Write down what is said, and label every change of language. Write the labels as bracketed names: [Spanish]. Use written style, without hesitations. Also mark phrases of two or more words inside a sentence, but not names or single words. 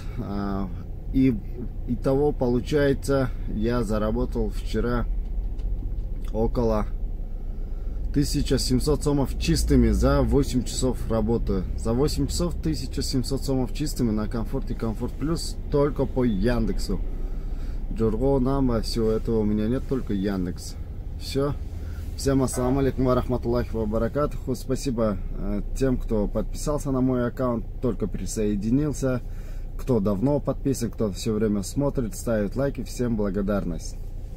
[Russian] И итого получается, я заработал вчера около 1700 сомов чистыми за 8 часов работы. За 8 часов 1700 сомов чистыми на Комфорт и Комфорт Плюс только по Яндексу. Джорго, Нама, всего этого у меня нет, только Яндекс. Все. [Arabic] Всем السلام عليكم و رحمة الله و بركاته. [Russian] Спасибо тем, кто подписался на мой аккаунт, только присоединился. Кто давно подписан, кто все время смотрит, ставит лайки. Всем благодарность.